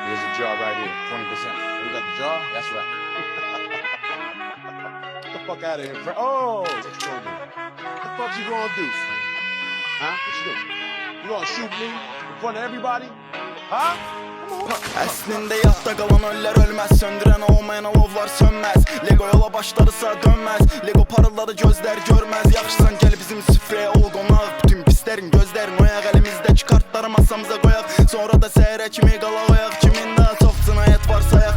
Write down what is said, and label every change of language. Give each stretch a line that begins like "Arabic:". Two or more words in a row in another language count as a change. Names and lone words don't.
English: jar right here, 20%. You got the jar? That's right. Get the fuck out of here, Frank. Oh, what you gonna do? What the fuck you gonna do, Frank? Huh? What you doing? You gonna shoot me in front of everybody? Huh?
Azerbaijani: Əslində yadda qalan öllər ölməz, söndürən olmayan alovlar sönməz. Lego yola başladısa dönməz, Lego parıldadı gözlər görməz. Yaxşısan gəl bizim süfrəyə ol qonaq, bütün pislərin gözlərin oyaq, əlimizdəki kartları masamıza qoyaq. Sonra da səhərə kimi qala qoyaq, kimin daha çox cinayət var sayaq.